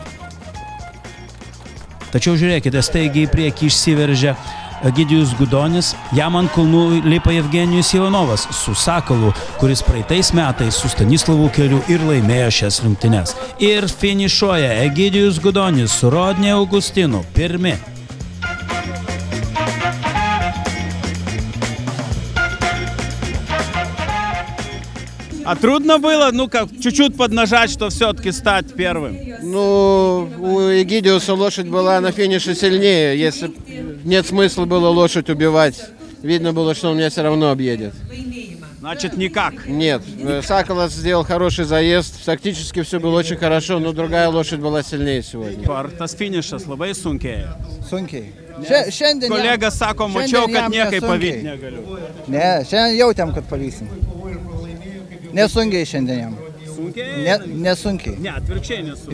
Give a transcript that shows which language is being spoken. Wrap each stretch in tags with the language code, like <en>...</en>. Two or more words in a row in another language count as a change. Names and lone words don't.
<lt>Tačiau žiūrėkite, staigiai į priekį išsiveržia Egidijus Gudonis, jam ant kulnų lipa Evgenijus Ivanovas su Sakalu, kuris praeitais metais su Stanislovu Keriu ir laimėjo šias rungtynes. Ir finišuoja Egidijus Gudonis su Rodney Augustinu pirmi.</lt> <ru>А трудно было, ну как, чуть-чуть поднажать, что все-таки стать первым? Ну, у Эгидиуса лошадь была на финише сильнее. Если нет смысла было лошадь убивать, видно было, что он меня все равно объедет. Значит, никак? Нет. Саколас сделал хороший заезд. Тактически все было очень хорошо, но другая лошадь была сильнее сегодня.</ru> <lt>Tas finišas labai sunkiai. Sunkiai. Kolega sako, mačiau, kad niekai pavyti negaliu. Ne, šiandien jautėm, kad pavysim. Nesunkiai šiandien jam. Sunkiai? Nesunkiai. Ne, atvirkščiai nesunkiai.</lt>